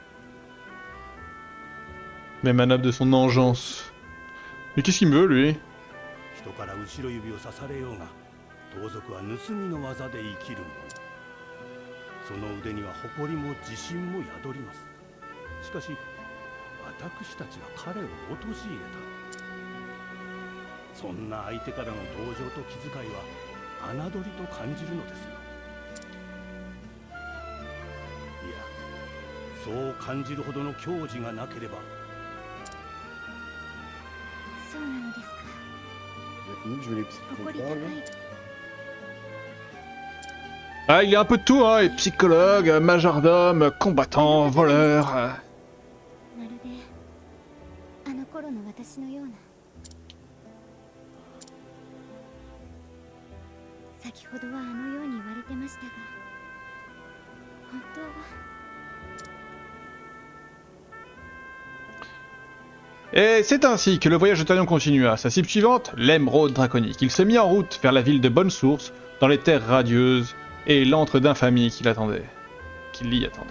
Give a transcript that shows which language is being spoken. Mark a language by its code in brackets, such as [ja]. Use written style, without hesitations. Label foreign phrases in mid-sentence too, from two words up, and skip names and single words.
[fr] Même un homme de son engeance. Mais qu'est-ce qu'il me veut, lui? [ja] 人から後ろ指を刺されようが盗賊は盗みの技で生きるもの。その腕には誇りも自信も宿ります。しかし私たちは彼を陥れた。そんな相手からの同情と気遣いは侮りと感じるのですよ。いや、そう感じるほどの矜持がなければ。そうなのですか。 [fr] Je vais les petits [ja] 誇り [fr] contrats, [ja] 高 [fr] là. [ja] い。 [fr] Ah, il est un peu de tout, hein. Psychologue, majordome, combattant, voleur. [ja] まるであの頃の私のような。先ほどはあのように言われてましたが、 本当は [fr] Et c'est ainsi que le voyage de Talion continua. Sa cible suivante, l'émeraude draconique. Il se mit en route vers la ville de Bonne Source, dans les terres radieuses, et l'antre d'infamie qui l'attendait. Qui l'y attendait.